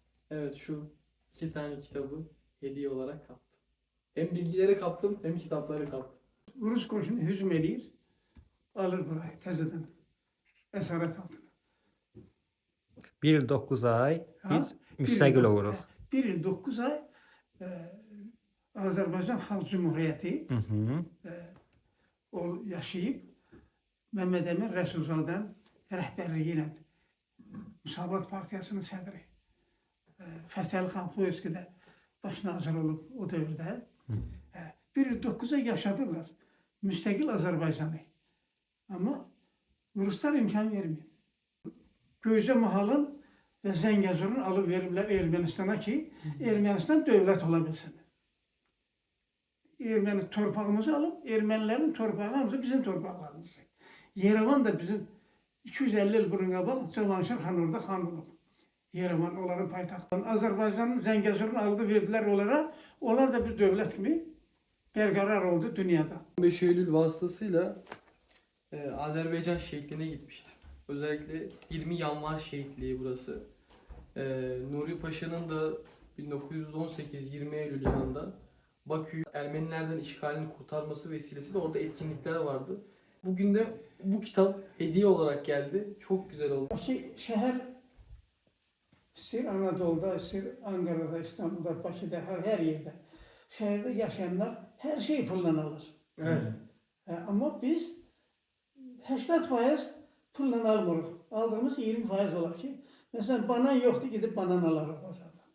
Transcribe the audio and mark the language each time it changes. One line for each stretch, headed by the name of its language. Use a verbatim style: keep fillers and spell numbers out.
Turkish: Evet, şu iki tane kitabı hediye olarak kaptım. Hem bilgileri kaptım hem kitapları kaptım.
Azerbaijani: Rus qoşunu hücum eləyir, alır burayı təzədən əsarət altına.
Turkish: Bir dokuz ay Ha? biz Bir
Azerbaijani: müstəqil il-
Turkish: oluruz.
Azerbaijani: Bir il doqquz ay e, Azərbaycan Xalq Cümhuriyyəti Hı hı. o yaşayıb Məmməd Əmin Rəsulzadənin rəhbərliyi ilə Müsavat Partiyasının sədri e, Fətəli xan Xoyevski də baş nazir olub o dövrdə. E, Bir il doqquz ay yaşadılar müstəqil Azərbaycanı. Amma Ruslar imkan vermir. Göycə Mahalın və Zəngəzurun alıb veriblər Ermənistana ki, Ermənistan dövlət ola bilsin. Erməni torpağımızı alıb, ermənilərin torpağı hamısı bizim torpaqlarımızdır. Yerevan da bizim iki yüz əlli il bunun qabaq Cavanşir xan orada xan olub. Yerevan onların paytaxtı. Azərbaycanın Zəngəzurunu aldı verdilər onlara. Onlar da bir dövlət kimi bərqərar oldu dünyada.
Turkish: on beş Eylül vasıtasıyla e, Azerbaycan şehitliğine gitmiştim. Özellikle yirmi Yanvar şehitliği burası. E, Nuri Paşa'nın da bin dokuz yüz on sekiz yirmi Eylül yılında Bakü'yü Ermenilerden işgalini kurtarması vesilesiyle orada etkinlikler vardı. Bugün de bu kitap hediye olarak geldi. Çok güzel oldu.
Azerbaijani: Bakı şəhər istəyir Anadolu'da, istəyir Ankara'da, İstanbul'da, Bakı'da, hər, hər yerdə. Şəhərdə yaşayanlar hər şeyi pulla alır.
Turkish: Evet.
Azerbaijani: E, Amma biz səksən faiz pulla almırıq. Aldığımız iyirmi faiz olar ki, məsələn banan yoxdur, gedib banan alırıq bazardan.